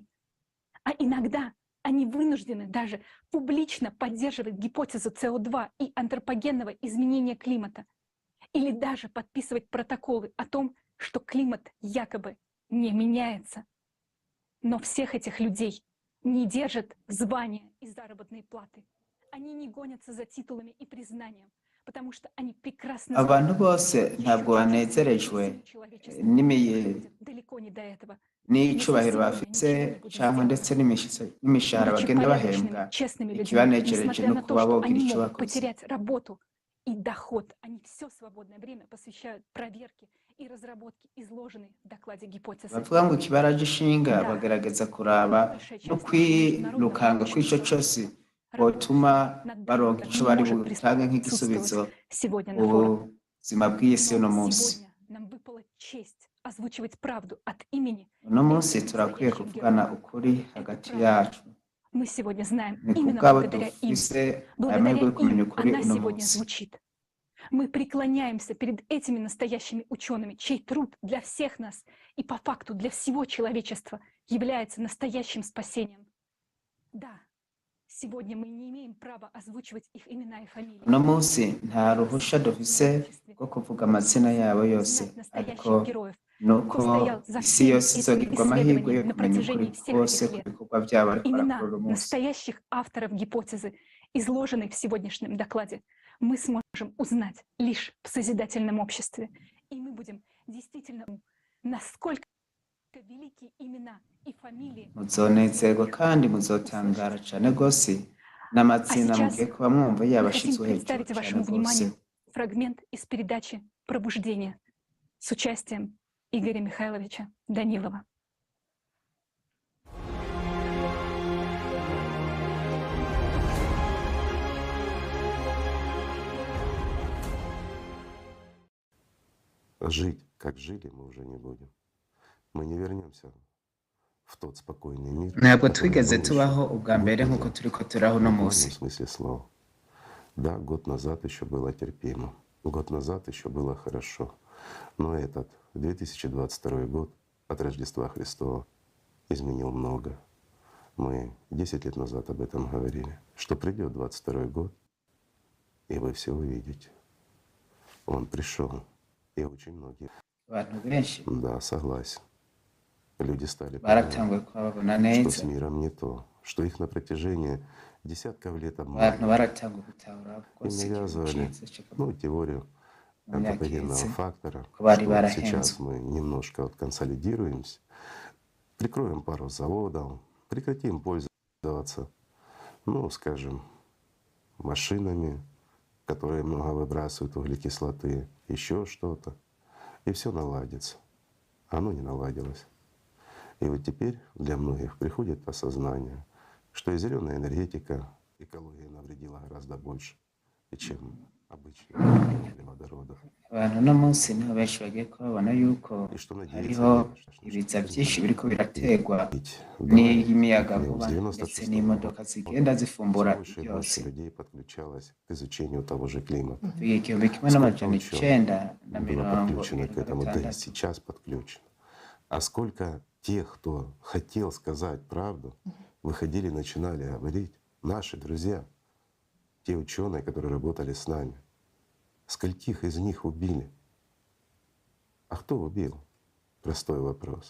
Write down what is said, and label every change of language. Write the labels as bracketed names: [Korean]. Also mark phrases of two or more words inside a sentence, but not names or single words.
[Russian] А иногда они вынуждены даже публично поддерживать гипотезу СО2 и антропогенного изменения климата, или даже подписывать протоколы о том, что климат якобы не меняется. Но всех этих людей не держат звания и заработные платы. Они не гонятся за титулами и признанием, потому что они прекрасно [Rundi] Abantu [Russian] знают, [Rundi] bose ntabwo banezerejwe [Russian] далеко не до этого. [Rundi] n'icubahiro bafise canke ndetse n'imishahara [Russian] Будучи [Rundi] bagenda [Russian] порядочными, [Rundi] bahembwa. [Russian] честными людьми, [Rundi] Ikibanejereje [Russian] несмотря [Rundi] no [Russian] на то, [Rundi] kuba [Russian] что [Rundi] bogira [Russian] они [Rundi] ico [Russian] могут [Rundi] bakoze. [Russian] потерять работу и доход, они все свободное время посвящают проверке и разработке изложенной в докладе гипотезы. [Rundi] Bavuga ngo ikibaraje ishinga bagerageza kuraba no kwirukanga kw'ico cose botuma baronka ico bari butange nk'igisubizo ku buzima bw'isi uno munsi. [Russian] Сегодня нам выпала честь озвучивать правду от имени. [Rundi] Uno munsi turakwiye kuvugana ukuri hagati yacu. [Russian] Мы сегодня знаем [Rundi] Ni [Russian] именно [Rundi] kubwabo [Russian] благодаря им. [Rundi] dufise [Russian] Благодаря [Rundi] amahirwe yo kumenya [Russian] им [Rundi] ukuri [Russian] она [Rundi] uno [Russian] сегодня [Rundi] munsi. [Russian] звучит. Мы преклоняемся перед этими настоящими учеными, чей труд для всех нас и по факту для всего человечества является настоящим спасением. Да, сегодня мы не имеем права озвучивать их имена и фамилии. [Rundi] Uno munsi nta ruhusha dufise rwo kuvuga amazina yabo yose, ariko nuko isi yose izogirwa amahirwe yo kumenya ukuri kose ku bikorwa vyabo bariko [Russian] Имена [Rundi] barakora uno munsi. [Russian] настоящих авторов гипотезы, изложенной в сегодняшнем докладе, мы сможем узнать лишь в созидательном обществе. И мы будем действительно, насколько великие имена и фамилии. [Rundi] muzonezerwa kandi muzotangara cane gose n'amazina mugiye kuba mwumva [Russian] Мы хотим [Rundi] yabashitswe hejuru [Russian] представить [Rundi] cane [Russian] вашему [Rundi] gose. [Russian] вниманию фрагмент из передачи «Пробуждение» с участием Игоря Михайловича Данилова. Жить, как жили, мы уже не будем. Мы не вернемся в тот спокойный мир, [Rundi] Ntabwo [Russian] который [Rundi] twigeze [Russian] был [Rundi] tubaho [Russian] еще [Rundi] ubwa mbere [Russian] год [Rundi] nk'uko [Russian] назад. [Rundi] turiko turaho uno [Russian] В буквальном [Rundi] munsi. [Russian] смысле слова. Да, год назад еще было терпимо. Год назад еще было хорошо. Но этот 2022 год от Рождества Христова изменил много. Мы 10 лет назад об этом говорили, что придет 22 год, и вы все увидите. Он пришел, и очень многие. [Rundi] Abantu benshi [Russian] Да, согласен. Люди стали [Rundi] baratanguye [Russian] понимать, [Rundi] kuhabona [Russian] что с [Rundi] neza, [Russian] миром не то, что их на протяжении десятков лет [Rundi] abantu [Russian] обманывали [Rundi] baratanguye gutahura [Russian] и [Rundi] rwose ikintu [Russian] навязывали, [Rundi] ciza co [Russian] ну, теорию [Rundi] mu myaka [Russian] антропогенного [Rundi] iheze [Russian] фактора, [Rundi] ko bari [Russian] что [Rundi] barahenzwe. [Russian] сейчас мы немножко вот консолидируемся, прикроем пару заводов, прекратим пользоваться, ну, скажем, машинами, которые много выбрасывают углекислоты, еще что-то, и все наладится. Оно не наладилось. И вот теперь для многих приходит осознание, что и зеленая энергетика экологии навредила гораздо больше, чем обычные водородов. [Rundi] Abantu uno munsi niho benshi bagiye kubabona yuko hariho ibiza byinshi biriko biraterwa n'imiyagankuba ndetse n'imodoka zigenda zifumbura [Russian] Больше и [Rundi] byose. [Russian] больше людей подключалось к изучению того же климата. [Rundi] Igihumbi kimwe [Russian] Сколько [Rundi] n'amajana [Russian] ученых [Rundi] icenda na [Russian] было [Rundi] mirongo [Russian] подключено к [Rundi] irindwi na [Russian] этому, да и [Rundi] gatandatu. [Russian] сейчас подключено. А сколько тех, кто хотел сказать правду, выходили, начинали говорить, наши друзья, те ученые, которые работали с нами, скольких из них убили? А кто убил? Простой вопрос.